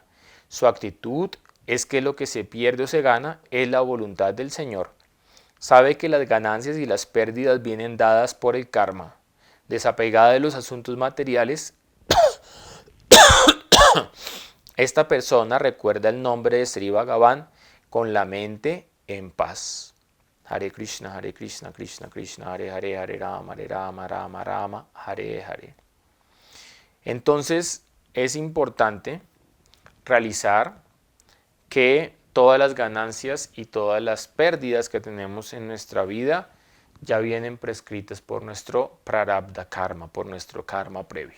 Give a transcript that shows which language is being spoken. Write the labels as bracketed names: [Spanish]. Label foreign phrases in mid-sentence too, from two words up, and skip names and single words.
[Spanish] Su actitud es que lo que se pierde o se gana es la voluntad del Señor. Sabe que las ganancias y las pérdidas vienen dadas por el karma. Desapegada de los asuntos materiales, esta persona recuerda el nombre de Sri Bhagavan con la mente en paz. Hare Krishna, Krishna Krishna, Hare Hare, Hare Rama, Rama Rama, Hare Hare. Entonces es importante realizar que todas las ganancias y todas las pérdidas que tenemos en nuestra vida ya vienen prescritas por nuestro [Sanskrit] प्रारब्ध कर्म, [Spanish] por nuestro karma previo.